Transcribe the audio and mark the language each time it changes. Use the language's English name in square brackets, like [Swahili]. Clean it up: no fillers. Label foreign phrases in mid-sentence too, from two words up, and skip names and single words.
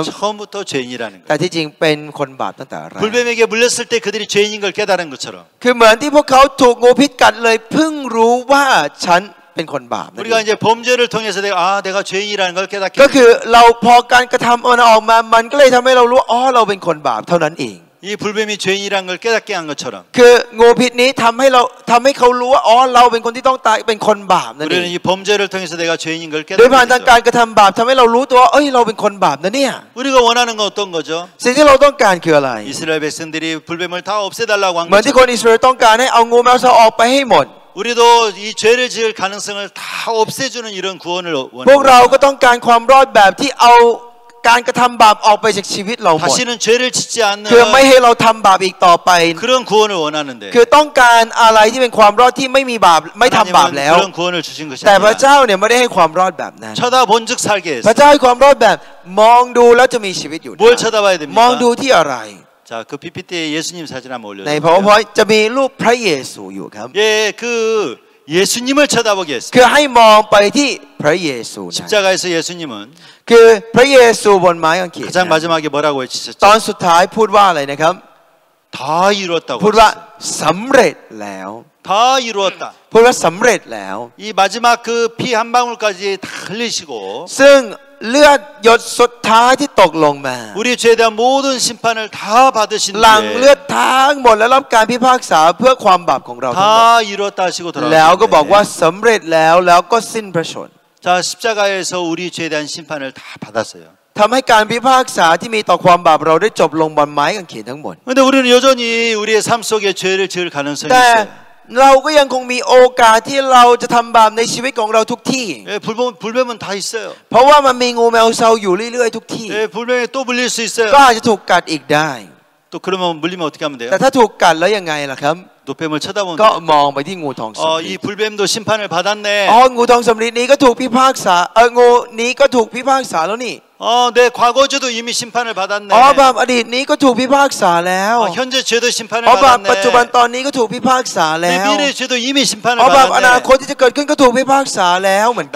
[Korean] 처음부터 죄인이라는 [Thai] แต่ [Korean] 거예요. [Thai] ที่จริงเป็นคนบาปตั้งแต่แรก [Korean] 불뱀에게 물렸을 때 그들이 죄인인 걸 깨달은 것처럼 [Thai] คือเหมือนที่พวกเขาถูกงูพิษกัดเลยเพิ่งรู้ว่าฉันเป็นคนบาปนั่นเอ [Korean] 우리가 [Thai] ง [Korean] 이제 범죄를 통해서 내가 죄인이라는 걸 깨닫게 [Thai] ก็ [Korean] 됩니다. [Thai] คือเราพอการกระทำมันออกมามันก็เลยทำให้เรารู้อ๋อเราเป็นคนบาปเท่านั้นเอง [Korean] 이 불뱀이 죄인이라는 걸 깨닫게 한 것처럼 [Thai] คืองูพิษนี้ทำให้เขารู้ว่าอ๋อเราเป็นคนที่ต้องตายเป็นคนบาปนั่นเอง [Korean] 우리는 이 범죄를 통해서 내가 죄인인 걸 [Thai] โดยผ่านทาง [Korean] 깨닫게 [Thai] การ [Korean] 되죠. [Thai] กระทำบาปทำให้เรารู้ตัวเอ้ยเราเป็นคนบาปนะเนี่ย [Korean] 우리가 원하는 건 어떤 거죠? [Thai] สิ่งที่เราต้องการคืออะไร [Korean] 이스라엘 백성들이 불뱀을 다 없애달라고 한 [Thai] เหมือนที่ [Korean] 것처럼 [Thai] คนอิสราเอลต้องการให้เอางูแมวเซาออกไปให้หมด [Korean] 우리도 이 죄를 지을 가능성을 다 없애주는 이런 구원을 [Thai] พวกเราก็ [Korean] 원합니다. [Thai] ต้องการความรอดแบบที่เอาการกระทำบาปออกไปจากชีวิตเราหมด [Korean] 다시는 죄를 짓지 않는 [Thai] คือไม่ให้เราทำบาปอีกต่อไป [Korean] 그런 구원을 원하는데 [Thai] คือต้องการอะไรที่เป็นความรอดที่ไม่มีบาปไม่ทำบาป [Korean] 하나님은 [Thai] แล้ว [Korean] 그런 구원을 주신 것이 [Thai] แต่พระ [Korean] 아니라 [Thai] เจ้าเนี่ยไม่ได้ให้ความรอดแบบนั้น [Korean] 쳐다본 즉 살게 [Thai] พระ [Korean] 했어요. [Thai] เจ้าให้ความรอดแบบมองดูแล้วจะมีชีวิตอยู่ได้ [Korean] 뭘 쳐다봐야 [Thai] มองดู [Korean] 됩니까? [Thai] ที่อะไร [Korean] 자, 그 PPT에 예수님 사진 한번 [Thai] ใน [Korean] 올려주세요. [Thai] PowerPoint จะมีรูปพระเยซูอยู่ครับ [Korean] 예, 그 예수님을 쳐다보게 했어요. [Thai] คือให้มองไปที่พระเยซูนะ [Korean] 십자가에서 예수님은 [Thai] คือพระเยซูบนไม้กางเขน [Korean] 가장 [Thai] นะ [Korean] 마지막에 뭐라고 [Thai] ตอน [Korean] 외치셨죠? [Thai] สุดท้ายพูดว่าอะไรนะครับ [Korean] 다 이루었다고 [Thai] พูดว่า [Korean] 하셨어요. [Thai] สำเร็จแล้ว [Korean] 다 이루었다. [Thai] พูดว่าสำเร็จแล้ว [Korean] 이 마지막 그 피 한 방울까지 다 흘리시고 [Thai] ซึ่งเลือดหยดสุดท้ายที่ตกลงมา [Korean] 우리 죄에 대한 모든 심판을 다 받으신 [Thai] หลังเลือ [Korean] 뒤에 [Thai] ดทั้งหมดและรับการพิพากษาเพื่อความบาปของเราทั้งหมด [Korean] 다 이루었다 하시고 [Thai] แล้วก็บอกว่า [Korean] 돌아가셨는데 [Thai] สำเร็จแล้วก็สิ้นพระชน [Korean] 자 십자가에서 우리 죄에 대한 심판을 다 받았어요. [Thai] ทำให้การพิพากษาที่มีต่อความบาปเราได้จบลงบนไม้กางเขนทั้งหมด [Korean] 그런데 우리는 여전히 우리의 삶 속에 죄를 지을 가능성이 [Thai] แต่ [Korean] 있어요. [Thai] เราก็ยังคงมีโอกาสที่เราจะทำบาปในชีวิตของเราทุกที่ [Korean] 예, 불뱀은 다 있어요. [Thai] เพราะว่ามันมีงูแมวเซาอยู่เรื่อยๆทุกที่ [Korean] 예, 불뱀에 또 물릴 수 있어요. [Thai] ก็อาจจะถูกกัดอีกได้ [Korean] 또 그러면 물리면 어떻게 하면 돼요? [Thai] แต่ถ้าถูกกัดแล้วยังไงล่ะครับ [Korean] 노뱀을 쳐다보면 [Thai] ก็ [Korean] 돼요. [Thai] มองไปที่งูทองสำริ [Korean] 이 [Thai] ด [Korean] 불뱀도 심판을 받았네. [Thai] งูทองสำริดนี้ก็ถูกพิพากษางูนี้ก็ถูกพิพากษาแล้วนี่ [Korean] 내 과거죄도 이미 심판을 받았네. [Thai] บาปอดีตนี้ก็ถูกพิพากษาแล้ว [Korean] 현재 죄도 심판을 [Thai] บาป [Korean] 받았네. [Thai] ปัจจุบันตอนนี้ก็ถูกพิพากษาแล้ [Korean] 내 [Thai] ว [Korean] 미래 죄도 이미 심판을 [Thai] บาปอนา [Korean] 받았네. [Thai] คตที่จะเกิดขึ้นก็ถูกพิพากษาแล้วเหมือนกัน